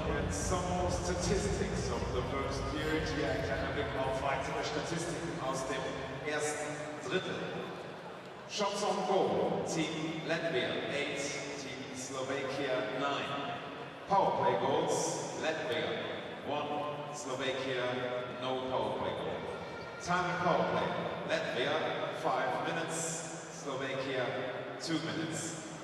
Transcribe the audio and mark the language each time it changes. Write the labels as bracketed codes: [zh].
[en] some more statistics of the first period. [de] Hier ein kleiner Blick auf weitere Statistiken aus dem ersten Drittel. [en] Shots on goal, Team Latvia 8, Team Slovakia 9. Power play goals, Latvia 1, Slovakia no power play goal. Time in power play, Latvia 5 minutes, Slovakia 2 minutes.